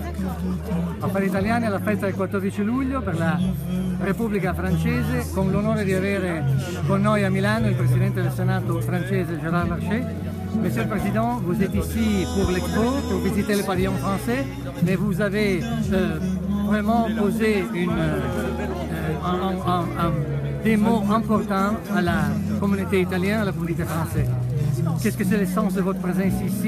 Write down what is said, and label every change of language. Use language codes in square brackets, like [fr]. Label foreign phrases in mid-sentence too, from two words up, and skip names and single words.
[it] Affari Italiani alla festa del 14 luglio per la Repubblica Francese, con l'onore di avere con noi a Milano il Presidente del Sénat francese Gérard Larcher. [fr] Monsieur le Président, vous êtes ici pour l'Expo, pour visiter le pavillon français, mais vous avez vraiment posé des mots importants à la communauté italienne, à la communauté française. Qu'est-ce que c'est le sens de votre présence ici?